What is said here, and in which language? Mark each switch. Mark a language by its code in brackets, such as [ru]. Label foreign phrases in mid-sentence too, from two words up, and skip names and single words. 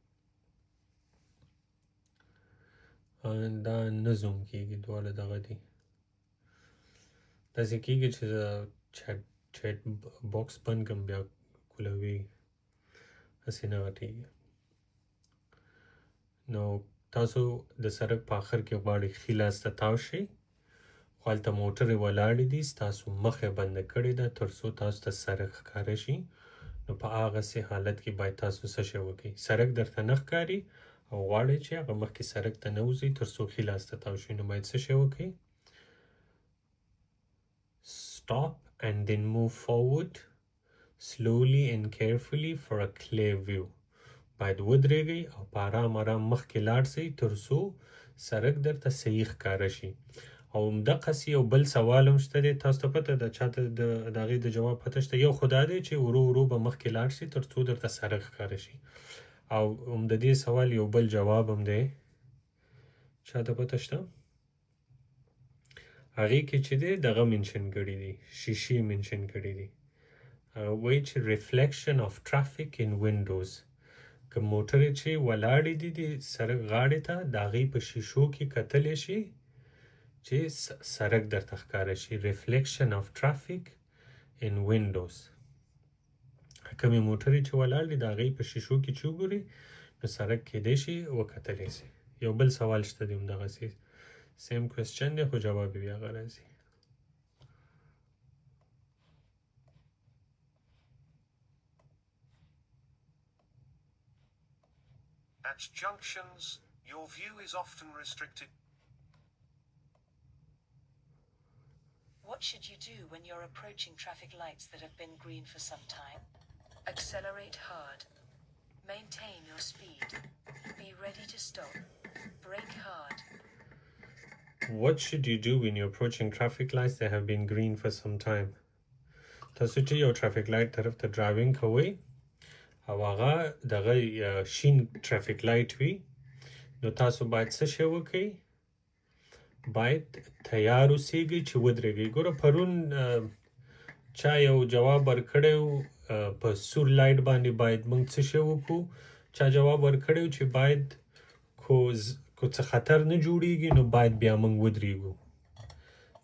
[ps] دا نه زوم کېږي دواړه دغه دي داسې کېږي چې زه [en] chat box [ps] بند کړم بیا کولوي هسې نه غټېږي نو تاسو د سړک په آخر کې غواړئ ښي لاس ته تاو شئ خو هلته موټرې ولاړې دي ستاسو مخه بنده کړې ده تر څو تاسو ته سړک ښکاره شي نو په هغسې حالت کې باید تاسو څه شی وکړئ. سړک درته نه ښکاري او غواړئ چې هغه مخکې سړک ته نه وځئ تر څو ښي لاس ته تاو شئ نو باید څه شی وکړئ. [en] Stop and then move forward slowly and carefully for a clear view. [ps] باید ودرېږئ او په آرام آرام مخکې لاړ شئ تر څو سړک درته صحیح ښکاره شي. او همدقسې یو بل سوال هم شته دی تاسو ته پته ده چاته د هغې د جواب پته شته یو خو دا دی چې ورو ورو به مخکې لاړ شي تر څو درته سړک ښکاره شي او هم د دې سوال یو بل جواب هم دی چاته پته شته هغې کې چې دی دغه منشن کړي دي شیشې منشن کړي دي وایي چې [en] reflection of traffic in windows [ps] که موټرې چې ولاړې دي د سړک غاړې ته د هغې په شیشو کې کتلی شي چې سړک درته ښکاره شي. [en] reflection of traffic in windows [ps] کومې موټرې چې ولاړ دي د هغې په شیشو کې چې وګورئ نو سړک کیدی شي وکتلی شي. یو بل سوال شته دی همدغسې [en] same question [ps] دی خو جواب یې بیا هغه راځي. [en] At junctions, your view is often restricted. What should you do when you're approaching traffic lights that have been green for some time? Accelerate hard. Maintain your speed. Be ready to stop. Brake hard. What should you do when you're approaching traffic lights that have been green for some time? [ps] تاسو چې یو [en] traffic light [ps] طرف ته ډرایوینګ کوئ او هغه دغه شین [en] traffic light [ps] وي نو تاسو باید څه شی وکئ باید تیار اوسیږئ چې ودرېږئ ګوره پرون چا یو جواب ورکړی په سور لایټ باندې باید موږ څه شی وکړو چا جواب ورکړی چې باید کو څه خطر نه جوړیږي نو باید بیا موږ ودرېږو نه